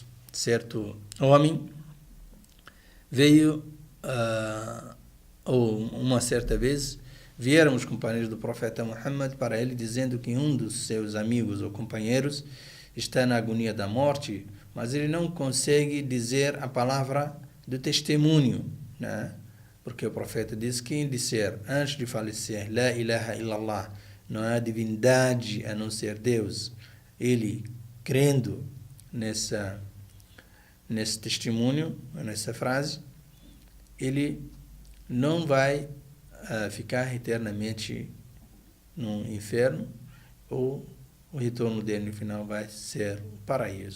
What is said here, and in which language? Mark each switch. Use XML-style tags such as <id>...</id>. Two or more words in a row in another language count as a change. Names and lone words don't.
<pt>Certo homem veio, ou uma certa vez, vieram os companheiros do profeta Muhammad para ele, dizendo que um dos seus amigos ou companheiros está na agonia da morte, mas ele não consegue dizer a palavra do testemunho, né? Porque o profeta diz que quem disser antes de falecer,</pt> <ar>لا إله إلا الله,</ar> <pt>não há divindade a não ser Deus, ele crendo nesse testemunho, nessa frase, ele não vai ficar eternamente no inferno, ou o retorno dele no final vai ser o paraíso.</pt>